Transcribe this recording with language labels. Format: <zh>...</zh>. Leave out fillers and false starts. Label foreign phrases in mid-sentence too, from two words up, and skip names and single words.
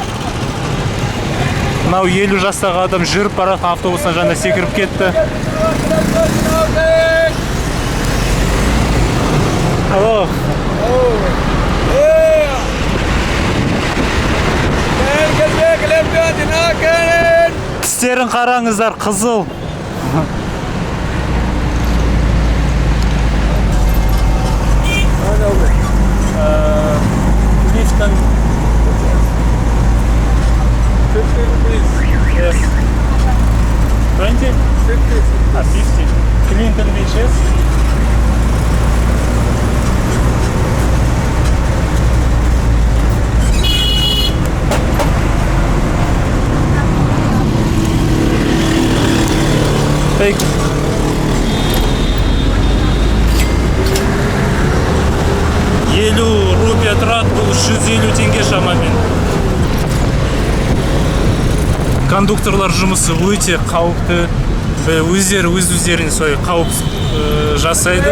<kk>Мынау 50 жастағы адам жүріп баратын автобустан жаңа секіріп кетті. Алло. Тістерін қараңыздар, қызыл.</kk> <en>Lifton. 50 rupees. Yes. 20? 50. 50. Clinton Beaches. Take.</en> <kk>Рупия тұрады, бұл 150 теңге шамамен. Кондукторлар жұмысы өте қауіпті. өздеріне солай қауіп жасайды.</kk>